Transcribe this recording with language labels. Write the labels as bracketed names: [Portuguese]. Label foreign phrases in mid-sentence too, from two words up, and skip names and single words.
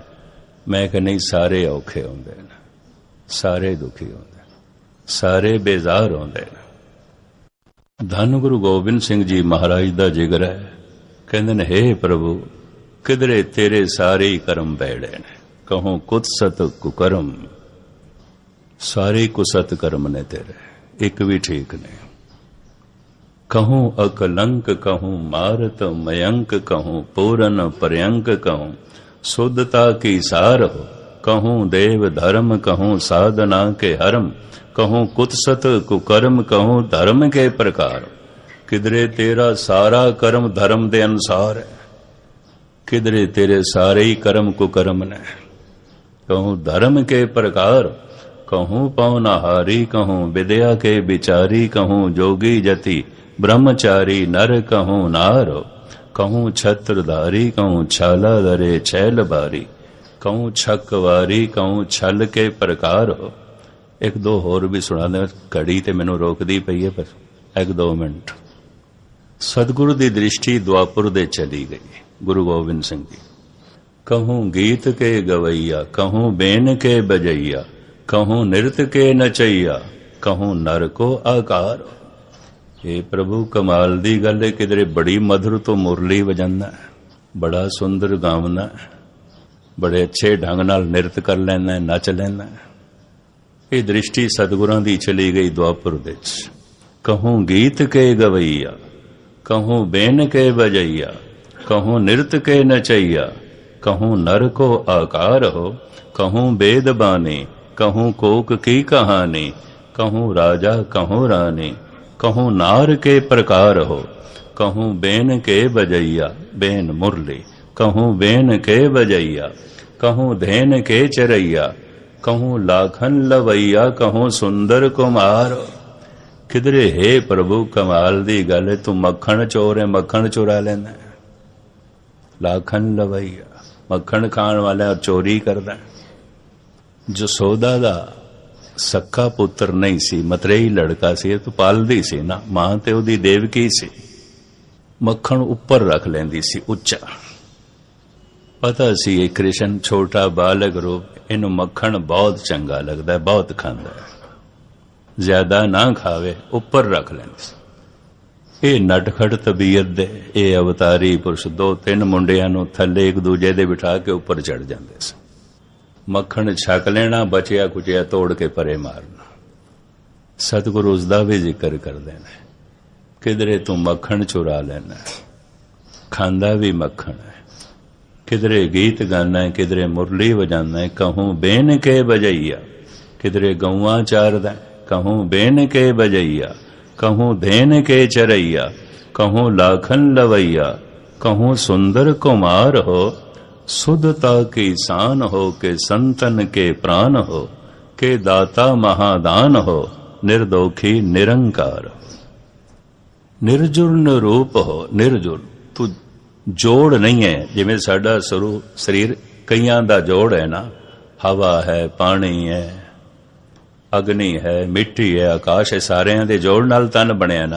[Punjabi] ਮੈਂ ਕਿਹਾ ਨਹੀਂ, ਸਾਰੇ ਔਖੇ ਹੁੰਦੇ ਨੇ, ਸਾਰੇ ਦੁਖੀ ਹੁੰਦੇ, ਸਾਰੇ ਬੇਜ਼ਾਰ ਹੁੰਦੇ ਨੇ। ਧੰਨ ਗੁਰੂ ਗੋਬਿੰਦ ਸਿੰਘ ਜੀ ਮਹਾਰਾਜ ਦਾ ਜਿਗਰ ਹੈ, ਕਹਿੰਦੇ ਨੇ ਹੇ ਪ੍ਰਭੂ ਕਿਧਰੇ ਤੇਰੇ ਸਾਰੇ ਹੀ ਕਰਮ ਬੈੜੇ ਨੇ, [Braj] कहूं कुतसत कुकरम, [Punjabi] ਸਾਰੇ ਕੁਸਤ ਕਰਮ ਨੇ ਤੇਰੇ, ਇੱਕ ਵੀ ਠੀਕ ਨਹੀਂ। [Braj] कहूं अकलंक कहूं मारत मयंक कहूं पूरन पर्यंक कहूं शुद्धता की सार हो, कहूं देव धर्म कहूं साधना के हरम, कहूं कुत्सत कुकर्म कहूं धर्म के प्रकार। [Punjabi] ਕਿਧਰੇ ਤੇਰਾ ਸਾਰਾ ਕਰਮ ਧਰਮ ਦੇ ਅਨੁਸਾਰ ਹੈ, ਕਿਧਰੇ ਤੇਰੇ ਸਾਰੇ ਹੀ ਕਰਮ ਕੁਕਰਮ ਨੇ। [Braj] कहूं धर्म के प्रकार, कहूं पवनहारी कहूं विद्या के विचारी, कहूं जोगी जति ब्रह्मचारी नर कहूं नार, कहूं छत्रधारी कहूं छाला धरे छैल बारी, कहूं छकवारी कहूं छल के प्रकार हो। [Punjabi] ਇੱਕ ਦੋ ਹੋਰ ਭੀ ਸੁਣਾ ਦੇ, ਘੜੀ ਤੇ ਮੈਨੂੰ ਰੋਕਦੀ ਪਈ ਹੈ, ਪਰ ਇੱਕ ਦੋ ਮਿੰਟ। ਸਤਿਗੁਰੂ ਦੀ ਦ੍ਰਿਸ਼ਟੀ ਦੁਆਪੁਰ ਦੇ ਚਲੀ ਗਈ, गुरु गोबिंद सिंह जी। [Braj] कहूं गीत के गवैया, कहूं बेन के बजैया, कहूं नृत्य के नचैया, कहूं नर को आकार। [Punjabi] ਹੇ ਪ੍ਰਭੂ ਕਮਾਲ ਦੀ ਗੱਲ ਹੈ, ਕਿਧਰੇ ਬੜੀ ਮਧੁਰ ਤੋ ਮੁਰਲੀ ਵਜਾਣਾ ਹੈ, ਬੜਾ ਸੁੰਦਰ ਗਾਵਣਾ ਹੈ, ਬੜੇ ਅੱਛੇ ਢੰਗ ਨਾਲ ਨਿਰਤ ਕਰ ਲੈਣਾ, ਨੱਚ ਲੈਣਾ। ਇਹ ਦ੍ਰਿਸ਼ਟੀ ਸਤਿਗੁਰਾਂ ਦੀ ਚਲੀ ਗਈ ਦੁਆਪਰ ਦੇ ਵਿੱਚ। [Braj] कहूँ गीत के गवैया, कहूँ बेन के बजैया, कहूँ नृत के नचैया, कहूँ नर को आकार हो, कहूँ वेद बानी, कहूँ कोक की कहानी, कहूँ राजा कहूँ रानी, कहूँ नार के प्रकार हो, कहूँ बेन के बजैया, बेन मुरली, कहूँ बेन के बजैया, कहूँ धेन के चरैया, कहूँ लाखन लवैया, कहूँ सुंदर कुमार। [Punjabi] ਕਿਧਰੇ ਹੇ ਪ੍ਰਭੂ ਕਮਾਲ ਦੀ ਗੱਲ, ਤੂੰ ਮੱਖਣ ਚੋਰ ਹੈ, ਮੱਖਣ ਚੁਰਾ ਲੈਣਾ। [Braj] लाखन लवैया, [Punjabi] ਮੱਖਣ ਖਾਣ ਵਾਲਾ ਔਰ ਚੋਰੀ ਕਰਦਾ। ਜਸੋਦਾ ਦਾ ਸੱਕਾ ਪੁੱਤਰ ਨਹੀਂ ਸੀ, ਮਤਰੇਈ ਲੜਕਾ ਸੀ, ਤੋ ਪਾਲਦੀ ਸੀ ਨਾ, ਮਾਂ ਤੇ ਓਦੀ ਦੇਵਕੀ ਸੀ। ਮੱਖਣ ਉੱਪਰ ਰੱਖ ਲੈਂਦੀ ਸੀ ਉੱਚਾ। ਪਤਾ ਸੀ ਏ ਕ੍ਰਿਸ਼ਨ ਛੋਟਾ ਬਾਲਕ ਰੂਪ, ਇਨੂੰ ਮੱਖਣ ਬਹੁਤ ਚੰਗਾ ਲਗਦਾ ਹੈ, ਬਹੁਤ ਖਾਂਦਾ ਹੈ, ਜ਼ਿਆਦਾ ਨਾ ਖਾਵੇ, ਉੱਪਰ ਰੱਖ ਲੈਂਦੀ ਸੀ। ਇਹ ਨਟਖਟ ਤਬੀਅਤ ਦੇ ਇਹ ਅਵਤਾਰੀ ਪੁਰਸ਼ ਦੋ ਤਿੰਨ ਮੁੰਡਿਆਂ ਨੂੰ ਥੱਲੇ ਇੱਕ ਦੂਜੇ ਦੇ ਬਿਠਾ ਕੇ ਉੱਪਰ ਚੜ ਜਾਂਦੇ ਸੀ। ਮੱਖਣ ਛਕ ਲੈਣਾ, ਬਚਿਆ ਕੁਚਿਆ ਤੋੜ ਕੇ ਪਰੇ ਮਾਰਨਾ। ਸਤਿਗੁਰੂ ਉਸ ਦਾ ਵੀ ਜ਼ਿਕਰ ਕਰਦੇ ਨੇ, ਕਿਧਰੇ ਤੂੰ ਮੱਖਣ ਚੁਰਾ ਲੈਣਾ, ਖਾਂਦਾ ਵੀ ਮੱਖਣ ਹੈ। ਕਿਧਰੇ ਗੀਤ ਗਾਣਾ ਹੈ, ਕਿਧਰੇ ਮੁਰਲੀ ਵਜਾਉਂਦਾ ਹੈ, [Braj] कहूँ बेन के बजैया, [Punjabi] ਕਿਧਰੇ ਗਊਆਂ ਚਾਰਦਾ, [Braj] कहूँ बेन के बजैया, कहूँ धेन के चरैया, कहूँ लाखन लवैया, कहूँ सुंदर कुमार हो, सुधता की शान हो, के संतन के प्राण हो, के दाता महादान हो, निर्दोखी निरंकार हो। निर्जुर निरूप हो, [Punjabi] ਨਿਰਜੁਰ ਤੂੰ ਜੋੜ ਨਹੀਂ ਹੈ, ਜਿਮੇਂ ਸਾਡਾ ਸਰੀਰ ਕਈਆਂ ਦਾ ਜੋੜ ਹੈ ਨਾ, ਹਵਾ ਹੈ, ਪਾਣੀ ਹੈ, ਅਗਨੀ ਹੈ, ਮਿੱਟੀ ਹੈ, ਆਕਾਸ਼ ਹੈ, ਸਾਰੇ ਦੇ ਜੋੜ ਨਾਲ ਤਨ ਬਣਿਆ ਨਾ।